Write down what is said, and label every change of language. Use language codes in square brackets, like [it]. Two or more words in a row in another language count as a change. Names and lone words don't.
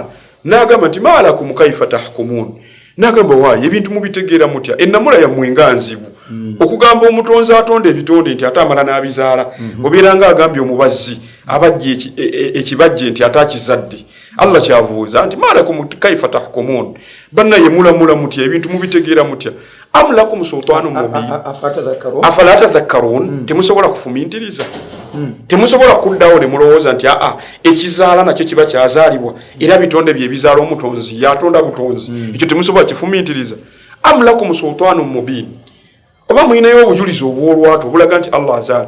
[lg] N'agamba nti [ar] ما لكم كيف تحكمون. [lg] N'agamba waayo ebintu mubitegeera mutya? Ennamula yammwe nga nzibu. Okugamba omutonzi atonda ebitonde nti ate amala n'abizaala. Obeera nga agambye omubazzi abajja ekibajje nti ate akizadde. Allah kyavuuza nti [ar] ما لكم كيف تحكمون. [lg] Bannaye mulamula mutya ebintu mubitegeera mutya? [ar] أم لكم سلطان مبين أفلا تذكرون. [lg] Temusobola kufumintiriza, temusobola kuddawo ne mulowooza nti ekizaala nakyo kiba kyazaalibwa era bitonde bye bizaala omutonzi yatonda butonzi, ekyo temusobola kifumintiriza. [ar] أم لكم سلطان مبين. [lg] Oba muyinayo obujulizi obw'olwatu obulaga nti Allah azaala.